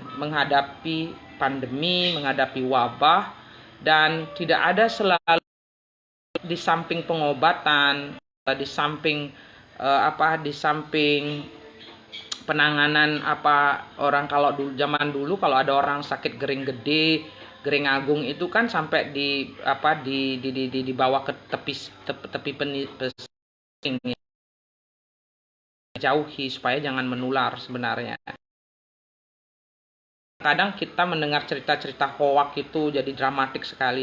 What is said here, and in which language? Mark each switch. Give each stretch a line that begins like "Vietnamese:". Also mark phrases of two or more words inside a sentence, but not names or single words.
Indonesian: menghadapi pandemi, menghadapi wabah, dan tidak ada selalu di samping pengobatan, di samping di samping penanganan orang kalau zaman dulu kalau ada orang sakit
Balinese: gering gede, gering agung
Indonesian: itu kan sampai dibawa ke tepi pesing, jauhi supaya jangan menular sebenarnya. Kadang kita mendengar cerita-cerita hoak itu jadi dramatik sekali.